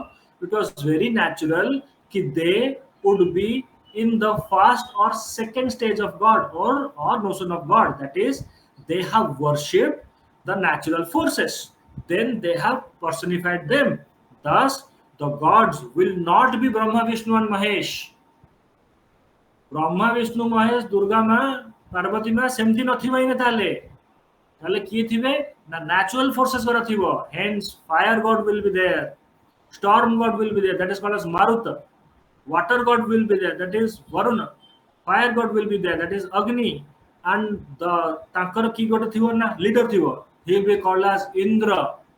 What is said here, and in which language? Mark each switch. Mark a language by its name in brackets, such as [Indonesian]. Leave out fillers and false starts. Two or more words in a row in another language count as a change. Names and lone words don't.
[English] It was very natural that they would be in the first or second stage of God or notion of God. That is, they have worshipped the natural forces. Then they have personified them. Thus, the gods will not be Brahma, Vishnu, and Mahesh. Brahma, Vishnu, Mahesh, Durga Ma, Parvati Ma, [Odia] ସେମିତି ନଥିବ ଇନେ ତାଲେ କିଏ ଥିବେ ନା [English] natural forces [Odia] ଗରା ଥିବ. [English] Hence fire god will be there, storm god will be there, that is called as Maruta. Water god will be there, that is Varuna. Fire god will be there, that is Agni. And the tankar ki god [Odia] ଥିବ ନା [English] leader thibo, he will be called as Indra.